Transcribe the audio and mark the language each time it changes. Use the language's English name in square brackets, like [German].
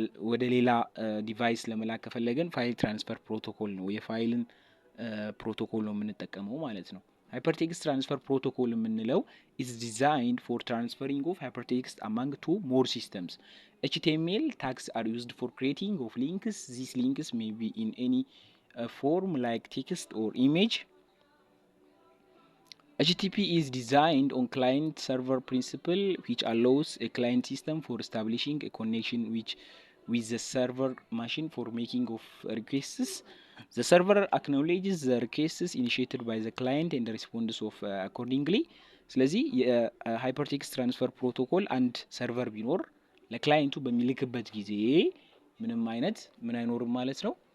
[Amharic] ወደ ሌላ ዲቫይስ ለመላክ ከፈለግን ፋይል ትራንስፈር ፕሮቶኮል ነው የፋይልን ፕሮቶኮል ነው የምንጠቀመው ማለት ነው። ሃይፐርቴክስት ትራንስፈር ፕሮቶኮል የምንለው [English] is designed for transferring of hypertext among two more systems. HTML tags are used for creating of links. These links may be in any form like text or image. HTTP is designed on client server principle which allows a client system for establishing a connection with the server machine for making of requests. The server acknowledges the requests initiated by the client and responds of accordingly. [Amharic] ስለዚህ የሃይፐርቴክስት ትራንስፈር ፕሮቶኮል አንድ ሰርቨር ቢኖር ለክላይንቱ በሚልክበት ጊዜ ምንም አይነት ምን አይኖርም ማለት ነው።